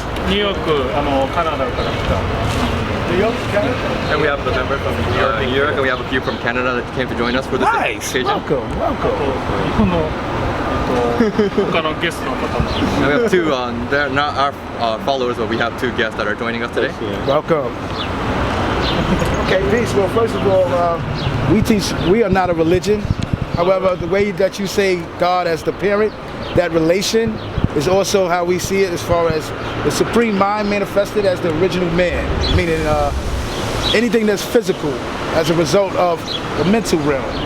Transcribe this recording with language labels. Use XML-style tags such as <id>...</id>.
<ja>ニューヨークカナダから来た</ja> <en>And we have the member from New York, and we have a few from Canada that came to join us for this Nice. occasion. Welcome.</en> <ja>あと</ja> <en>Welcome.</en> <ja>日本の他のゲストの方も</ja> <en>And we have two. They're not our followers, but we have two guests that are joining us today. Welcome. Okay, peace. Well, first of all, we teach. We are not a religion. However, the way that you say God as the parent, that relation is also how we see it as far as the supreme mind manifested as the original man, meaning anything that's physical as a result of the mental realm.</en>